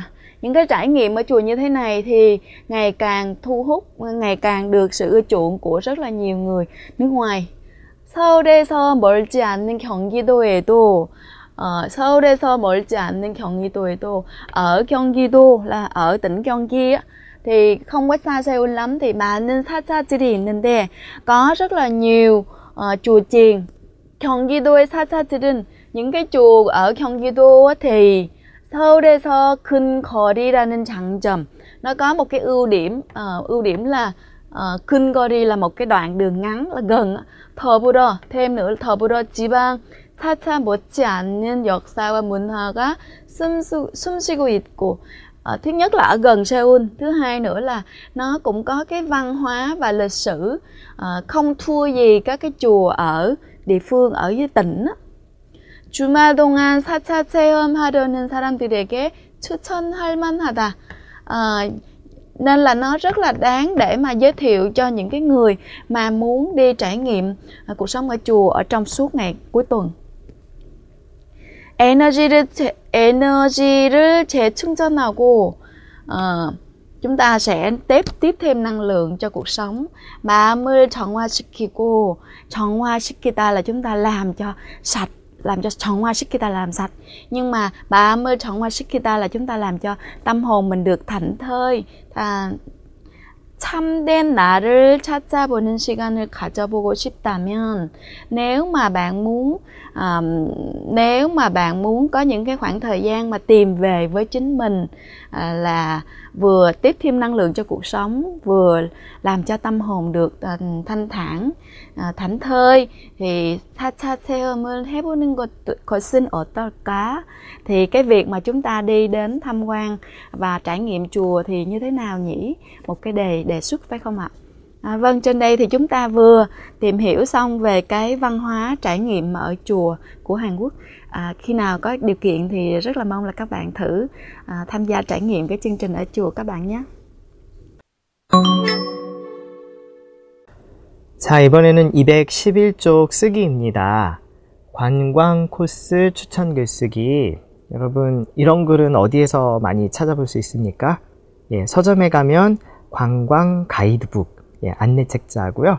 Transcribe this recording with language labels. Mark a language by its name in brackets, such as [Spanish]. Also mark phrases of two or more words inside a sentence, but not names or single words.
[Vietnamese] Những cái trải nghiệm ở chùa như thế này thì ngày càng thu hút, ngày càng được sự ưa chuộng của rất là nhiều người nước ngoài. [Korean] 서울에서 멀지 않는 경기도에도, [Vietnamese] ở 경기도 là ở tỉnh Gyeonggi á, thì không có xa Seoul lắm, thì [Korean] 많은 사찰들이 있는데 [Vietnamese] có rất là nhiều chùa chiền. [Korean] 경기도의 사찰들은, [Vietnamese] những cái chùa ở Gyeonggi-do thì [Korean] 서울에서 근거리라는 장점, [Vietnamese] nó có một cái ưu điểm là 근거리 là một cái đoạn đường ngắn, là gần. [Korean] 더불어, [Vietnamese] thêm nữa là [Korean] 더불어 지방 사찰 못지 않는 역사와 문화가 숨쉬고 있고. [Vietnamese] Thứ nhất là ở gần Seoul, thứ hai nữa là nó cũng có cái văn hóa và lịch sử không thua gì các cái chùa ở địa phương, ở dưới tỉnh. [Korean] 주말 동안 4차 체험하려는 사람들에게 추천할 만하다. [Vietnamese] Nên là nó rất là đáng để mà giới thiệu cho những cái người mà muốn đi trải nghiệm cuộc sống ở chùa ở trong suốt ngày cuối tuần. [Korean] 에너지를 재충전하고, [Vietnamese] chúng ta sẽ tiếp thêm năng lượng cho cuộc sống. [Korean] 마음을 정화시키고, 정화시키다 [Vietnamese] là chúng ta làm cho sạch, làm cho 정화시키다 là làm sạch. Nhưng mà [Korean] 마음을 정화시키다 [Vietnamese] là chúng ta làm cho tâm hồn mình được thảnh thơi. [Korean] 참된 나를 찾아보는 시간을 가져보고 싶다면, [Vietnamese] nếu mà bạn muốn có những cái khoảng thời gian mà tìm về với chính mình, là vừa tiếp thêm năng lượng cho cuộc sống, vừa làm cho tâm hồn được thanh thản, thảnh thơi, thì [Korean] 사차 체험을 해보는 것은 어떨까? [Vietnamese] Thì cái việc mà chúng ta đi đến tham quan và trải nghiệm chùa thì như thế nào nhỉ? Một cái đề xuất phải không ạ? Vâng, trên đây thì chúng ta vừa tìm hiểu xong về cái văn hóa trải nghiệm ở chùa của Hàn Quốc. Khi nào có điều kiện thì rất là mong là các bạn thử tham gia trải nghiệm cái chương trình ở chùa các bạn nhé. [Korean] 자, 이번에는 211쪽 쓰기입니다. 관광 코스 추천 글쓰기. 여러분, 이런 글은 어디에서 많이 찾아볼 수 있습니까? 예, 서점에 가면 관광 가이드북, 예, 안내 책자고요.